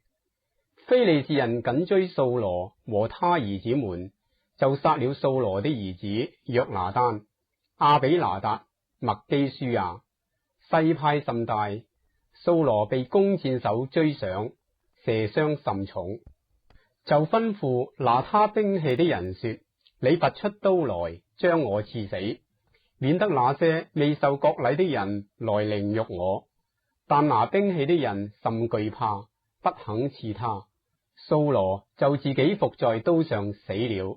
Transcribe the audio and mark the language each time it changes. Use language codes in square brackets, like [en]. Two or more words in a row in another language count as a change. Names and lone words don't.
[zh] 非利士人緊追掃羅和他兒子們，就殺了掃羅的兒子約拿單、亞比拿達、麥基舒亞。勢派甚大，掃羅被弓箭手追上，射傷甚重，就吩咐拿他兵器的人說：你拔出刀來，將我刺死，免得那些未受割禮的人來凌辱我。但拿兵器的人甚懼怕，不肯刺他。掃羅就自己伏在刀上死了。